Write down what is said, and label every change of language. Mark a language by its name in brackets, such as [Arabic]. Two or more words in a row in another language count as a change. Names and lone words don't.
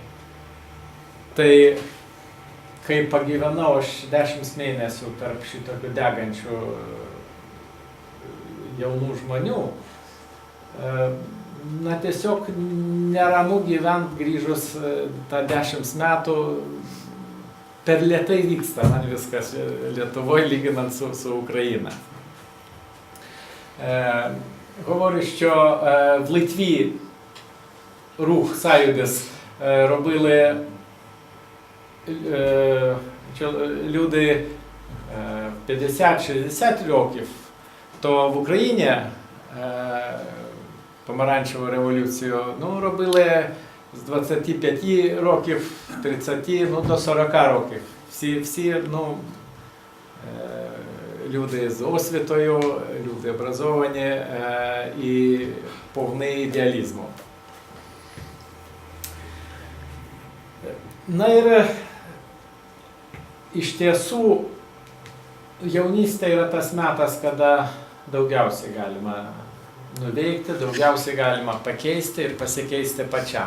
[Lithuanian] Tai kai pagyvenau aš 10 mėnesių tarp šitokių degančių jaunų žmonių, tiesiog neramu gyvent grįžus tą 10 metų, per lėtai vyksta man viskas Lietuvoje lyginant su Ukraina. [Ukrainian] Говорю, що в Литві рух Союз робили люди 50-60 років, то в Україні помаранчеву революцію робили з 25 років, 30 до 40 років. Всі люди з освітою, люди образовані і повні ідеалізму. [Lithuanian] Na ir iš tiesų jaunystė yra tas metas, kada daugiausiai galima nuveikti, daugiausiai galima pakeisti ir pasikeisti pačiam.